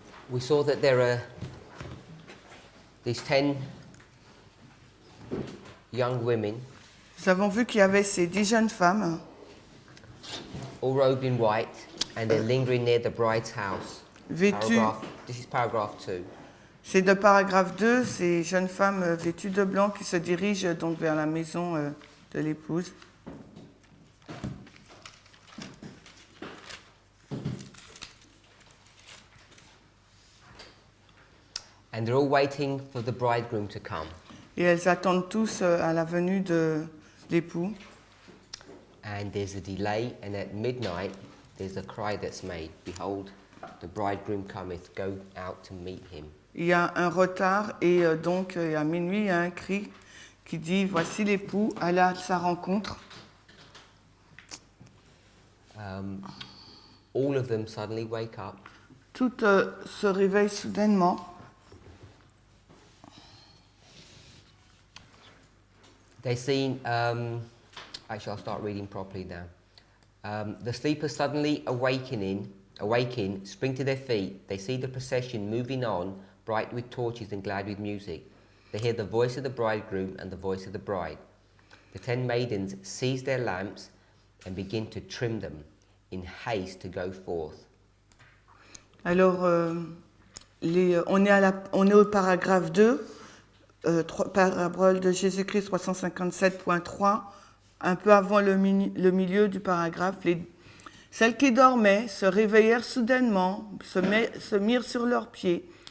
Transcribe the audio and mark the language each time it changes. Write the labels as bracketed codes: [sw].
[en] We saw that there are these 10 young women, [fr] Nous avons vu qu'il y avait ces 10 jeunes femmes, [en] all robed in white, and they're lingering near the bride's house. [fr] vêtues. [en] This is paragraph 2. [fr] C'est de paragraphe 2, ces jeunes femmes vêtues de blanc qui se dirigent donc vers la maison de l'épouse. [en] And they're all waiting for the bridegroom to come. [fr] Et elles attendent tous à la venue de l'époux. [en] And there's a delay, and at midnight, there's a cry that's made. Behold, the bridegroom cometh, go out to meet him. [fr] Il y a un retard et donc à minuit, il y a un cri qui dit « Voici l'époux, allez à sa rencontre [en] All of them suddenly wake up. ». [fr] Toutes se réveillent soudainement. [en] They see, actually I'll start reading properly now. The sleepers suddenly awaken, spring to their feet. They see the procession moving on, bright with torches and glad with music. They hear the voice of the bridegroom and the voice of the bride. The 10 maidens seize their lamps and begin to trim them in haste to go forth. [fr] Alors, on est au paragraphe 2, parabole de Jésus-Christ 357.3, un peu avant le milieu du paragraphe. Celles qui dormaient se réveillèrent soudainement, se mirent sur leurs pieds.